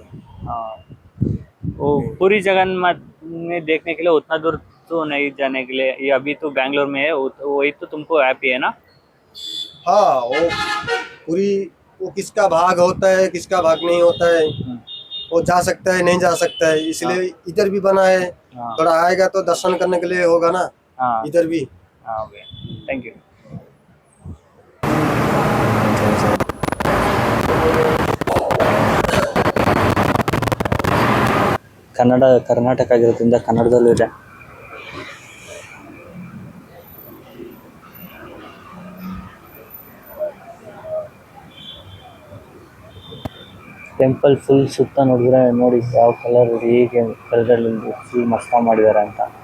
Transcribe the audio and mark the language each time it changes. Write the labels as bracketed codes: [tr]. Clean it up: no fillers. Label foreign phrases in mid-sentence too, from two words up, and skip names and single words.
[hi] वो पूरी जगन्नाथ में देखने के लिए उतना दूर तो नहीं जाने के लिए, ये अभी तो बैंगलोर में है, वही तो तुमको हैप्पी है ना? हाँ, वो पूरी वो किसका भाग होता है किसका भाग नहीं होता है, वो जा सकता है नहीं जा सकता है, इसलिए इधर भी बना है। थोड़ा आएगा तो दर्शन करने के लिए होगा ना, इधर भी। [en] okay, thank you. [kn] ಕರ್ನಾಟಕ ಆಗಿರೋದ್ರಿಂದ ಕನ್ನಡದಲ್ಲೂ ಇದೆ. [en] temple full [kn] ಸುತ್ತ ನೋಡಿದ್ರೆ ನೋಡಿ ಯಾವ ಕಲರ್ ಹೇಗೆ ಕಲರಲ್ಲಿ ಫುಲ್ ಮಸ್ತ ಮಾಡಿದ್ದಾರೆ ಅಂತ.